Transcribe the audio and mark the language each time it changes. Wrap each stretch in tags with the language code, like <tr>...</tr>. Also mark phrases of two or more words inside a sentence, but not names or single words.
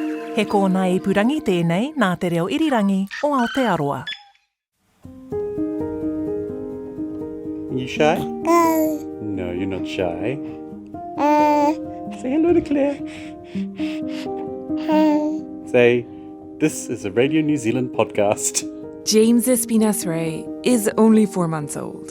<mi>He kōna e purangi tēnei nā te reo irirangi o Aotearoa.</mi> <en>Are you shy? No, you're not shy. Say hello to Claire. Say, this is a Radio New Zealand podcast. James Espinas-Ray is only 4 months old.</en>